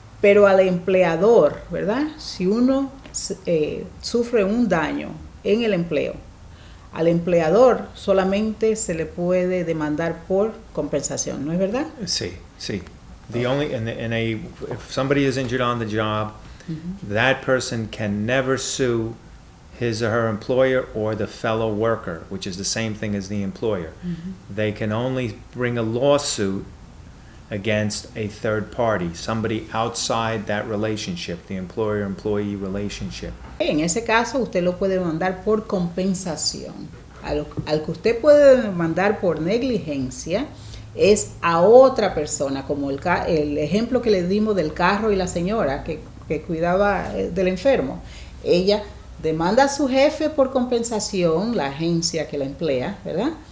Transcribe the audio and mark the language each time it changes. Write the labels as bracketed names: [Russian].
[Spanish] Pero al empleador, ¿verdad? Si uno sufre un daño en el empleo, al empleador solamente se le puede demandar por compensación, ¿no es verdad? Sí. [English] If somebody is injured on the job, that person can never sue his or her employer or the fellow worker, which is the same thing as the employer. They can only bring a lawsuit against a third party, somebody outside that relationship, the employer-employee relationship. [Spanish] En ese caso, usted lo puede demandar por compensación. Al que usted puede demandar por negligencia es a otra persona, como el ejemplo que le dimos del carro y la señora que cuidaba del enfermo. Ella demanda a su jefe por compensación, la agencia que la emplea, ¿verdad?